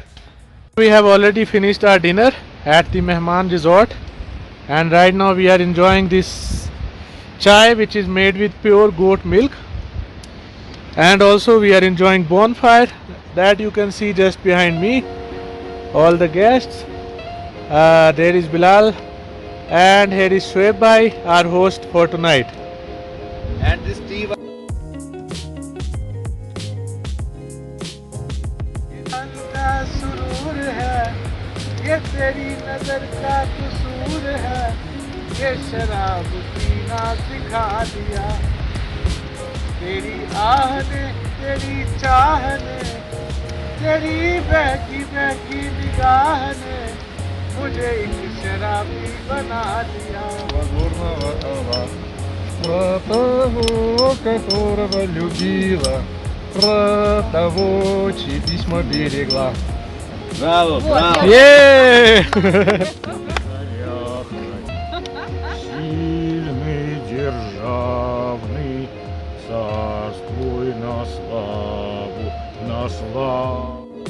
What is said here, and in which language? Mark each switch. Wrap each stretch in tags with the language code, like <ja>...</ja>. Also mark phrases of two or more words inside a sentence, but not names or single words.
<en>We have already finished our dinner at the Mehman Resort, and right now we are enjoying this chai, which is made with pure goat milk. And also we are enjoying bonfire that you can see just behind me. All the guests, there is Bilal, and here is Shoaib Bhai, our host for tonight. And this tea.</en> <hi>ये तेरी नजर का कसूर है, ये शराब पीना सिखा दिया, तेरी आह ने, तेरी चाह ने, तेरी बहकी बहकी निगाह ने मुझे एक शराबी बना दिया.</hi> <ru>Про того, которого любила, про того, чьи письма берегла.</ru> <en>Bravo, bravo. Yeah!</en> <ru>Сильный, державный, царствуй на славу, на славу.</ru>